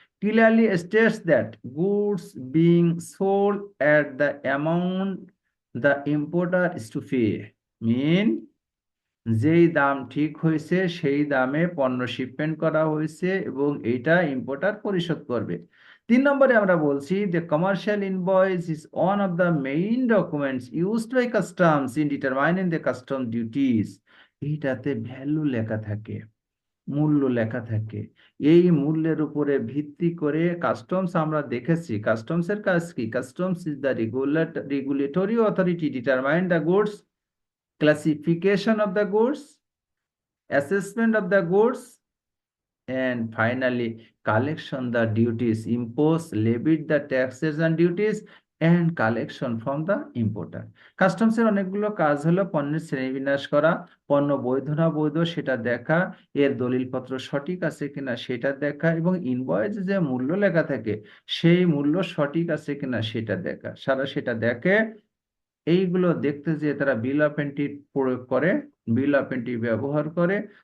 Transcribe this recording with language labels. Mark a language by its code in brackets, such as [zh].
[en] clearly states that goods being sold at the amount the importer is to pay, mean [bn] যেই দাম ঠিক হয়েছে সেই দামে পণ্য শিপমেন্ট করা হয়েছে এবং এইটা ইম্পোর্টার পরিশোধ করবে। [en] 3 [bn] নম্বরে আমরা বলছি যে [en] Commercial invoice is one of the main documents used by customs in determining the custom duties. [bn] এইটাতে ভ্যালু লেখা থাকে, মূল্য লেখা থাকে। এই মূল্যের উপরে ভিত্তি করে কাস্টমস, আমরা দেখেছি কাস্টমসের কাজ কি, [en] Customs is the regulatory authority determine the goods, classification of the goods, assessment of the goods, and finally collection the duties, impose, levied the taxes and duties, and collection from the importer. [bn] Customs এর অনেকগুলো কাজ হলো পণ্যের শ্রেণীবিন্যাস করা, পণ্য বৈধ না বৈধ সেটা দেখা, এর দলিলপত্র সঠিক আছে কিনা সেটা দেখা, এবং ইনভয়েসে যে মূল্য লেখা থাকে সেই মূল্য সঠিক আছে কিনা সেটা দেখা। সেটা দেখে, এইগুলো দেখতে যে তারা বিল অফ এন্ট্রি প্রয়োগ করে, বিল অফ এন্ট্রি ব্যবহার করে,